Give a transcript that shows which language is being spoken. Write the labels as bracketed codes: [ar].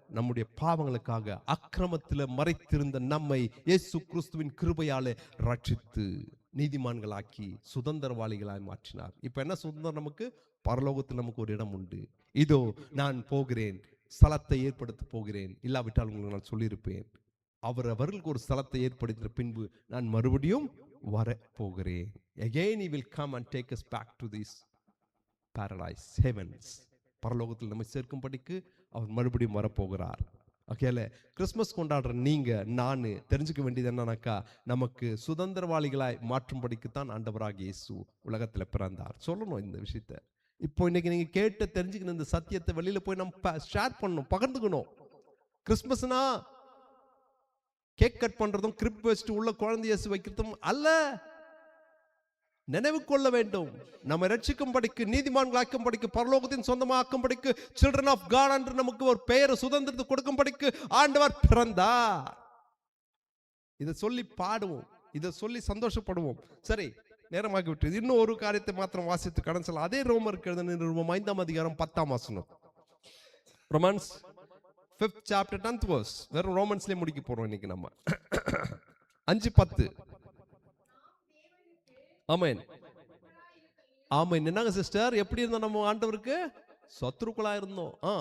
[ta] நம்முடைய பாவங்களுக்காக அக்கிரமத்தில் மறைத்திருந்த நம்மை இயேசு கிறிஸ்துவின் கிருபையாலே ரட்சித்து நீதிமான்களாக்கி சுதந்திரவாளிகளாய் மாற்றினார். இப்ப என்ன சுதந்திரம் நமக்கு? பரலோகத்தில் நமக்கு ஒரு இடம் உண்டு. இதோ நான் போகிறேன், ஸ்தலத்தை ஏற்படுத்த போகிறேன். இல்லாவிட்டால் உங்களுக்கு நான் சொல்லியிருப்பேன், அவர்களுக்கு ஒரு ஸ்தலத்தை ஏற்படுத்தின பின்பு நான் மறுபடியும் வர போகிறேன். [en] Again he will come and take us back to this paradise, heavens. [ta] பரலோகத்தில் நம்மை சேர்க்கும்படிக்கு அவர் மறுபடியும் வரப்போகிறார். ஓகேல, கிறிஸ்மஸ் கொண்டாடுற நீங்க நான் தெரிஞ்சுக்க வேண்டியது என்னன்னாக்கா, நமக்கு சுதந்திரவாளிகளாய் மாற்றும்படிக்குத்தான் ஆண்டவராக இயேசு உலகத்தில் பிறந்தார். சொல்லணும் இந்த விஷயத்தை. இப்போ இன்னைக்கு நீங்க கேட்டு தெரிஞ்சுக்கணும், இந்த சத்தியத்தை வெளியில போய் நம்ம ஷேர் பண்ணணும், பகிர்ந்துக்கணும். கிறிஸ்மஸ்னா கேக் கட் பண்றதும் கிரிப் வச்சுட்டு உள்ள குழந்தை இயேசு வைக்கிறதும் அல்ல. நினைவு கொள்ள வேண்டும், நம்ம ரட்சிக்கும்படிக்கு, நீதிமான்களாக்கும்படிக்கு, பரலோகத்தின் சொந்தமாக்கும்படிக்கு, [en] children of God [ta] என்று நமக்கு ஒரு பெயர் சுதந்திரத்தை கொடுக்கும்படிக்கு ஆண்டவர் பிறந்தார். இதை சொல்லி பாடுவோம், இதை சொல்லி சந்தோஷப்படுவோம். சரி, நேரமாகி விட்டது. இன்னும் ஒரு காரியத்தை மாத்திரம் வாசித்து கடன் செல்ல. அதே ரோமருக்கு எழுதின நிருபம் 5ஆம் அதிகாரம் 10ஆம் வசனம். [en] Romans 5th chapter 10th verse. [ta] வெறும் ரோமன்ஸ்லயே முடிக்க போறோம் இன்னைக்கு நம்ம. 5:10. ஆமென், ஆமென். என்னங்க சிஸ்டர், எப்படி இருந்தோம் நம்ம ஆண்டவருக்கு? சத்துருக்களா இருந்தோம்.